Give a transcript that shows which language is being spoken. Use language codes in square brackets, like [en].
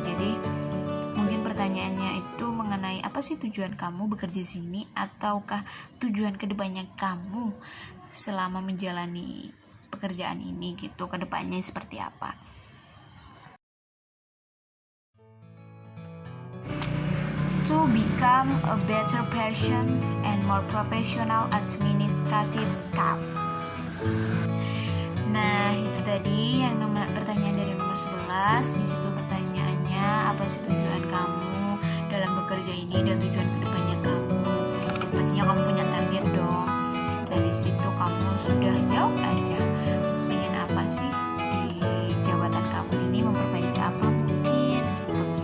[id] Jadi mungkin pertanyaannya itu mengenai apa sih tujuan kamu bekerja di sini, ataukah tujuan kedepannya kamu selama menjalani pekerjaan ini gitu, kedepannya seperti apa. [en] To become a better person and more professional administrative staff. [id] Nah, itu tadi yang pertanyaan dari nomor 11. Di situ pertanyaannya, apa sih tujuan kamu dalam bekerja ini dan tujuan kedepannya kamu? Pastinya kamu punya target dong. Dari situ kamu sudah jawab aja, pengen apa sih di jabatan kamu ini, memperbaiki apa mungkin gitu.